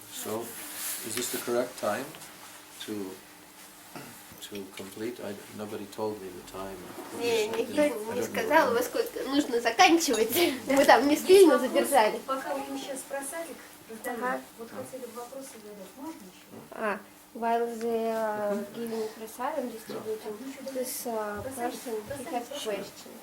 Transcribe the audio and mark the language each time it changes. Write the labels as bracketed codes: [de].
[en] So, is this the correct time to complete? Nobody told me the time. [ru] Не, никто не сказал, во сколько нужно заканчивать. Мы там не сильно задержали. Пока мы сейчас про садик раздаем, Ага. вот хотели бы вопросы задать, можно еще? [en] While they are giving prasadam, distributing, this person he has a question.